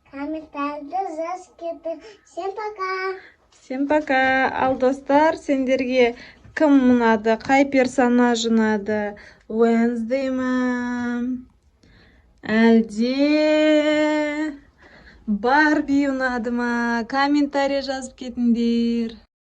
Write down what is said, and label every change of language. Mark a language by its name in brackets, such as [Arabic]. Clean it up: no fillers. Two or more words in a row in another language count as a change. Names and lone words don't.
[Kazakh] комментарийде жазып кетип. [Russian] Всем пока. Всем пока. [Kazakh] Ал достар, сендерге кім ұнады, қай персонаж ұнады? Wednesday ма? Әлде Барби ұнады ма? Комментарий жазып кетіңдер.